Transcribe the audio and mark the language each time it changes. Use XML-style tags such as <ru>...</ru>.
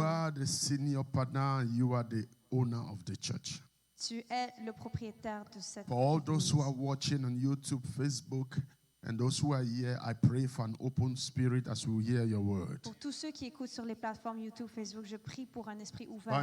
<en>are the senior partner and you are the owner of the church.</en> <fr>Tu es le propriétaire de cette</fr> <en>For all</en> <fr>église.</fr> <en>those who are watching on YouTube, Facebook, and those who are here, I pray for an open spirit as we hear your word.</en> <fr>Pour tous ceux qui écoutent sur les plateformes YouTube, Facebook, je prie pour un esprit ouvert.</fr>